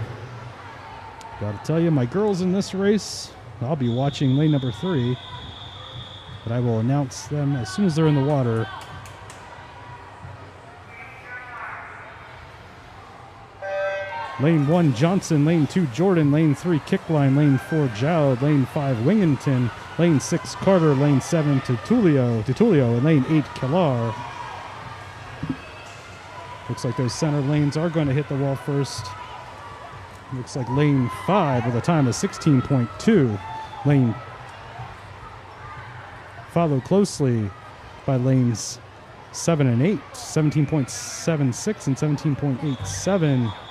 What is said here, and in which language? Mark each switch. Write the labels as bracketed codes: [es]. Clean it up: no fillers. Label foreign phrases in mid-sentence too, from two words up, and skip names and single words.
[en] Gotta tell you, my girls in this race, I'll be watching lane number 3, but I will announce them as soon as they're in the water. Lane 1, Johnson. Lane 2, Jordan. Lane 3, Kickline. Lane 4, Jowd. Lane 5, Wingington. Lane 6, Carter. Lane 7, Tutulio. And lane 8, Killar. Looks like those center lanes are going to hit the wall first. Looks like lane 5 with a time of 16.2. Lane followed closely by lanes 7 and 8, 17.76 and 17.87.